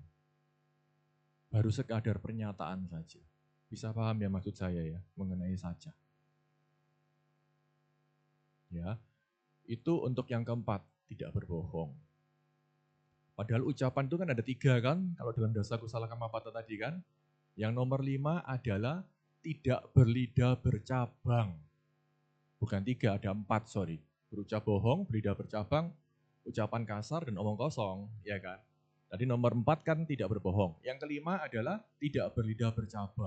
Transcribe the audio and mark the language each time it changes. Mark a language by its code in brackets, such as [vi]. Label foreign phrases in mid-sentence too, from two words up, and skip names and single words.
[id] Baru sekadar pernyataan saja. Bisa paham ya maksud saya ya mengenai saca? Ya, itu untuk yang keempat, tidak berbohong. Padahal ucapan itu kan ada 3 kan, kalau dalam [pi] dasa kusala kamapata [id] tadi kan. Yang nomor 5 adalah tidak berlidah bercabang. Bukan 3, ada 4, sorry. Berucap bohong, berlidah bercabang, ucapan kasar, dan omong kosong, ya kan. Tadi nomor 4 kan tidak berbohong. Yang kelima adalah tidak berlidah bercabang.